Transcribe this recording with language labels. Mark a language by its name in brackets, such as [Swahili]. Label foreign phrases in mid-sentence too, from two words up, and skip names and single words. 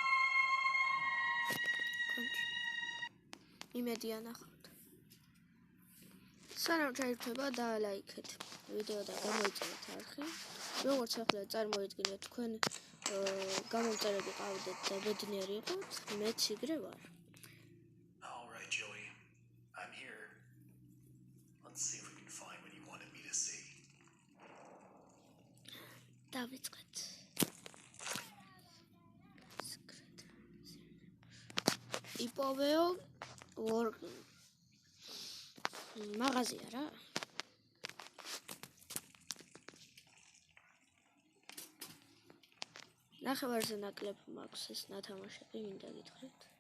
[Georgian] იმედი ანახავთ. სანამ ჩაირთმება დალაიქეთ ვიდეო და გამოიწერეთ არხი. როგორც ახლა წარმოიდგინეთ თქვენ გამომწერები ყავდეთ და ბედნიერი იყოთ, მეც იგრე ვარ. [English] All right, Joey. I'm here. Let's see if we can find what you wanted me to see. [Georgian] დავიწყეთ. იპოვეო მაღაზია რა. ნახევარზე ნაკლებ მაქვს ეს ნათამაშები, მინდა გითხრით.